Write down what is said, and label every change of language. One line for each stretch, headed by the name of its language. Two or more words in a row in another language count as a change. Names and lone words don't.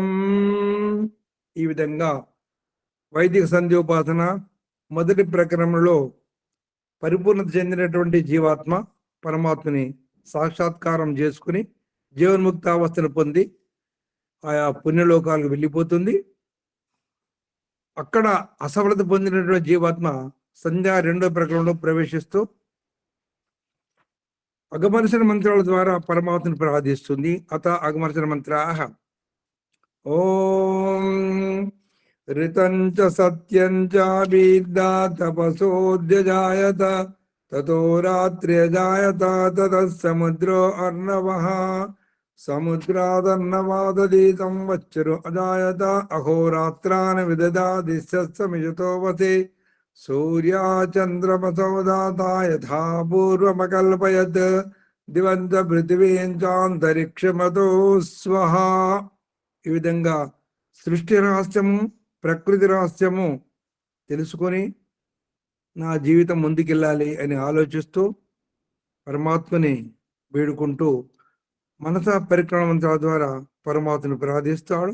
Telugu: ఈ విధంగా వైదిక సంధ్యోపాసన మొదటి ప్రకరణంలో పరిపూర్ణత చెందినటువంటి జీవాత్మ పరమాత్మని సాక్షాత్కారం చేసుకుని జీవన్ముక్తావస్థను పొంది ఆయా పుణ్యలోకాలకు వెళ్ళిపోతుంది. అక్కడ అసఫలత పొందినటువంటి జీవాత్మ సంధ్యా రెండో ప్రకరణంలో ప్రవేశిస్తూ అగమర్శన మంత్రాల ద్వారా పరమాత్మను ప్రార్థిస్తుంది.
Sanskrit: అత అగమర్శన మంత్రాః ఓం ऋतं च सत्यं च विद्या तपसोऽध्यजायत ततो रात्र्यजायत ततः समुद्रो अर्णवः समुद्रादर्णवादधीतं वच्चरो अजायत अहोरात्रान् विददादिशस्समिषतो वसे सूर्याचन्द्रमसो दाता यथा पूर्वमकल्पयत् दिवञ्च पृथिवीं चान्तरिक्षमतो स्वः.
Telugu: ఈ విధంగా సృష్టి రహస్యము ప్రకృతి రహస్యము తెలుసుకొని నా జీవితం ముందుకెళ్ళాలి అని ఆలోచిస్తూ పరమాత్మని వేడుకుంటూ మనసా పరిక్రమ మంత్రాల ద్వారా పరమాత్మను ప్రార్థిస్తాడు.